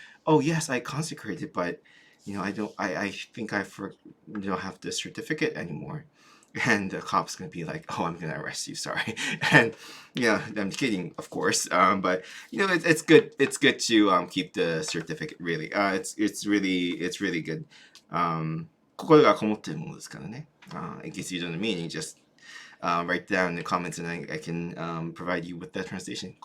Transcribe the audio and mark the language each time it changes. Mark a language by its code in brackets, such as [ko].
[en] Oh, yes, I consecrated, but I think don't have the certificate anymore. And the cop's gonna be like, "Oh, I'm gonna arrest you. Sorry." And I'm kidding, of course. But it's good. It's good to keep the certificate. Really, it's really good. [ja] 心がこもってるものですからね. [en] In case you don't mean, you just write down in the comments and I can provide you with that translation.